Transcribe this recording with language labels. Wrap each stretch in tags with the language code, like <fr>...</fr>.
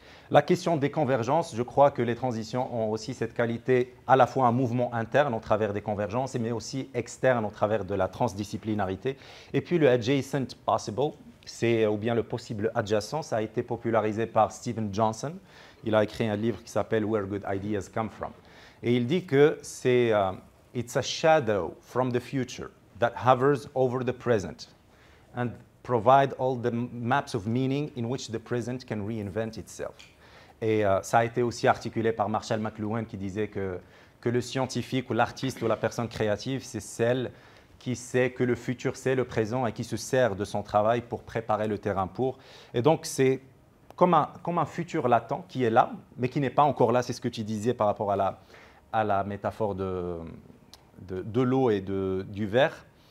<fr>La question des convergences, je crois que les transitions ont aussi cette qualité à la fois un mouvement interne au travers des convergences, mais aussi externe au travers de la transdisciplinarité. Et puis le adjacent possible, ou bien le possible adjacent, ça a été popularisé par Steven Johnson. Il a écrit un livre qui s'appelle Where Good Ideas Come From. Et il dit que c'est</fr> <en>it's a shadow from the future that hovers over the present and provide all the maps of meaning in which the present can reinvent itself.</en> <fr>Et ça a été aussi articulé par Marshall McLuhan qui disait que le scientifique ou l'artiste ou la personne créative, c'est celle qui sait que le futur c'est le présent et qui se sert de son travail pour préparer le terrain pour. Et donc c'est comme un futur latent qui est là, mais qui n'est pas encore là. C'est ce que tu disais par rapport à la métaphore de l'eau et du verre.</fr>